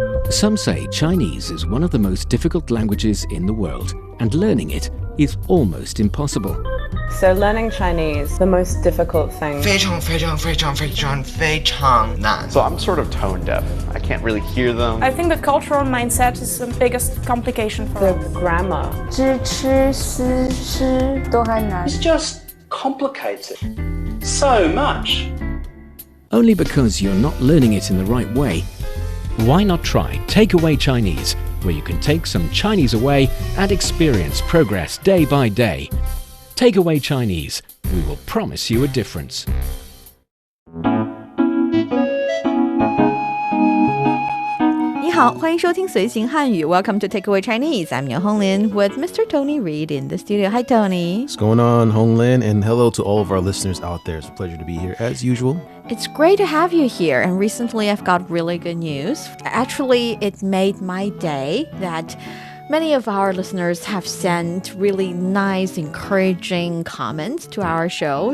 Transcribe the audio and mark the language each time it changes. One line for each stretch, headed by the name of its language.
English: Some say Chinese is one of the most difficult languages in the world, and learning it is almost impossible. So learning Chinese, the most difficult thing.
Chinese: 非常非常非常非常非常难
English: So I'm sort of tone deaf. I can't really hear them. I think the cultural mindset is the biggest complication for The us. grammar.
Chinese: 知吃思诗都还难
English: It's just complicated so much. Only because you're not learning it in the right way. Why not try Takeaway Chinese, where you can take some Chinese away and experience progress day by day. Takeaway Chinese, we will promise you a difference.
Chinese: 你好，欢迎收听随行汉语
English: Welcome to Takeaway Chinese. I'm Yan Honglin with Mr. Tony Reid in the studio. Hi, Tony. What's going on, Honglin? And hello to all of our listeners out there. It's a pleasure to be here as usual. It's great to have you here. And recently I've got really good news. Actually, it made my day that many of our listeners have sent really nice, encouraging comments to our show.